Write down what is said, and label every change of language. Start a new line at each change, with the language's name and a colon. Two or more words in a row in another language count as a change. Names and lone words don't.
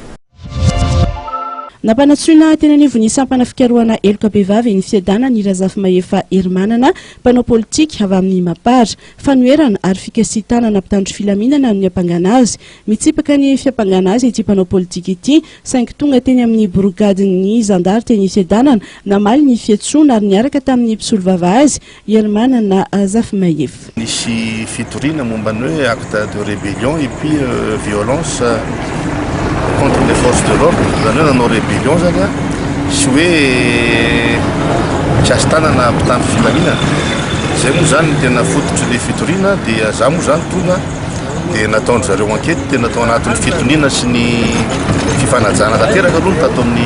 Malagasy: Nampanatsona tena nivony sampana fikarohana eloka bevavy ny fiadanana ny Razafy Mahefa Hermanana mpanao politika avy amin'ny mapara fanoherana ary fikasitanana mpitandro filaminana amin'ny ampangana azy mitsipaka ny fiampangana azy ity mpanao politika ity saingy tonga teny amin'ny brogadiny zandary teny fiadanana namaly ny fiatsona ary niaraka tamin'ny mpisolo vava azy Hermanana Razafy Mahefa. Nisy fitoriana momba ny hoe
French: acte de rébellion et puis violence contre les forces de l'ordre
Malagasy: zany hoe nanao rébellion zany a sy hoe tsy asantanana mpitandro filaminana zay moa zany tena fototry le fitoriana dia za moa zany tonga dia nataony zareo enquête tena natao anatin'ny fitoniana sy ny fifanajana tanteraka aloha tatao amin'ny